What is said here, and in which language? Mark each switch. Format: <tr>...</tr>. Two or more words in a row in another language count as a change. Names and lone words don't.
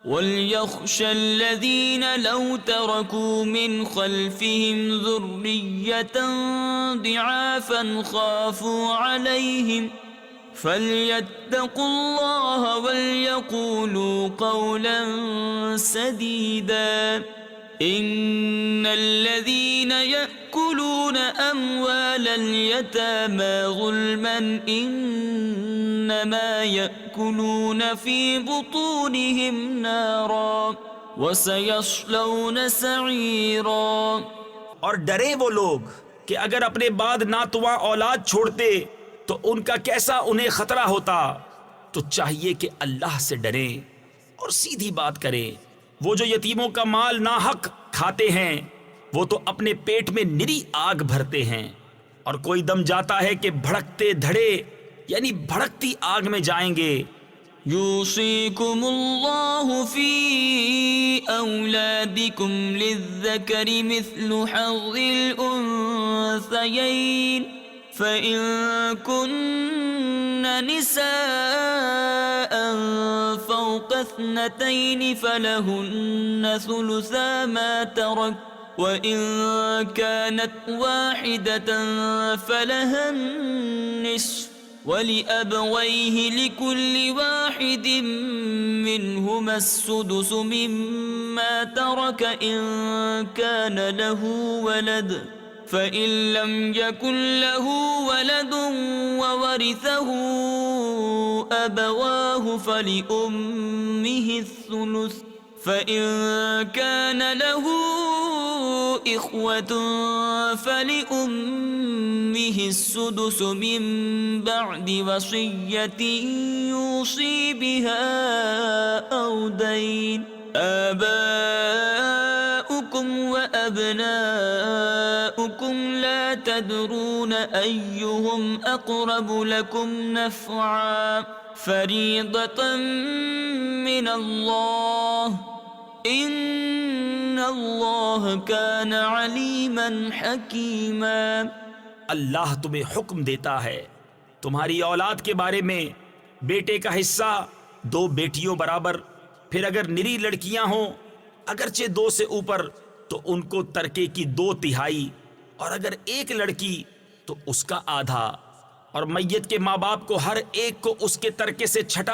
<ar>وليخش الذين لو تركوا من خلفهم ذرية ضعافا خافوا عليهم فليتقوا الله وليقولوا قولا سديدا إن الذين يأكلون أموال اليتامى ظلما إنما يأكلون في بطونهم نارا وسيصلون سعيرا.</ar> <ur>اور ڈرے وہ لوگ کہ اگر اپنے بعد ناتواں اولاد چھوڑتے تو ان کا کیسا انہیں خطرہ ہوتا. تو چاہیے کہ اللہ سے ڈریں اور سیدھی بات کریں. وہ جو یتیموں کا مال ناحق کھاتے ہیں وہ تو اپنے پیٹ میں نری آگ بھرتے ہیں، اور کوئی دم جاتا ہے کہ بھڑکتے دھڑے یعنی بھڑکتی آگ میں جائیں گے.</ur> <ar>يوصيكم الله في أولادكم للذكر مثل حظ الأنثيين فإن كن نساء فوق اثنتين فلهن ثلثا ما ترك وإن كانت واحدة فلها نصف ولأبويه لكل واحد منهما السدس مما ترك إن كان له ولد فإن لم يكن له ولد وورثه أبواه فلأمه الثلث فإن كان له إخوة فلأمه السدس من بعد وصية يوصي بها أو دين آباؤكم وأبناؤكم لا تدرون أيهم أقرب لكم نفعا فريضة من الله إن الله كان عليما حكيما.</ar> <ur>اللہ تمہیں حکم دیتا ہے تمہاری اولاد کے بارے میں، بیٹے کا حصہ 2 بیٹیوں برابر، پھر اگر نری لڑکیاں ہوں اگرچہ 2 سے اوپر تو ان کو ترکے کی 2/3، اور اگر 1 لڑکی تو اس کا آدھا، اور میت کے ماں باپ کو ہر ایک کو اس کے ترکے سے چھٹا.</ur>